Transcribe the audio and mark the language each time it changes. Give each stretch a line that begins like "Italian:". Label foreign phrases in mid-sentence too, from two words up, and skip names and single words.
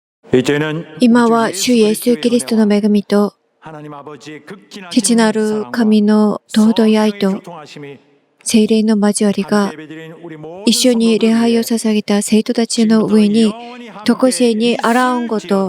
Korean: 이제는
Japanese: 今は主イエス・キリストの恵みと
Korean: 하나님 아버지의 극진하신
Japanese: 父なる
Korean: 사랑과
Japanese: 神の尊い愛と
Korean: 성령의 교통하심이
Japanese: 聖霊の交わりが
Korean: 함께 예배드린 우리 모든
Japanese: 一緒に礼拝を捧げた生徒たちの上に常しえにあらんこと。